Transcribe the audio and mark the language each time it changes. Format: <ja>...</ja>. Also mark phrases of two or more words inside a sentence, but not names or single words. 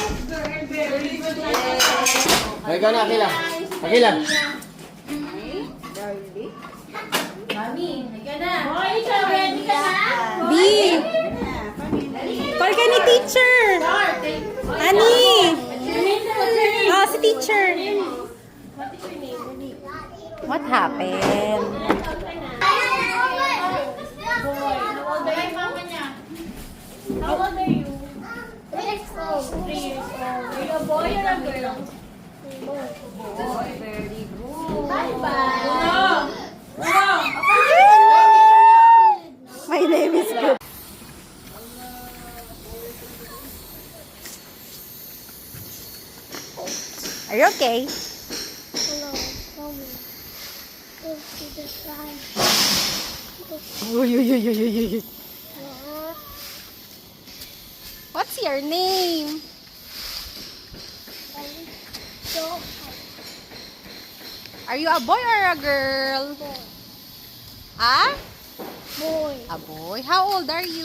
<tl>Halika na, Akila. Akila. Oh, ikaw, ready ka na? B! Call ka ni teacher! Honey! Oh, si teacher!</tl> <en>What happened? How old are you,</en> <tl>mama niya?</tl> <en>How old are you? 3 years old. Are you a boy or a girl? Boy, very good. Bye-bye. My name is Good. Are you okay? Uy, uy, uy, uy, uy, uy. What's your name? Are you a boy or a girl? Ah? Boy, A boy. How old are you?</en>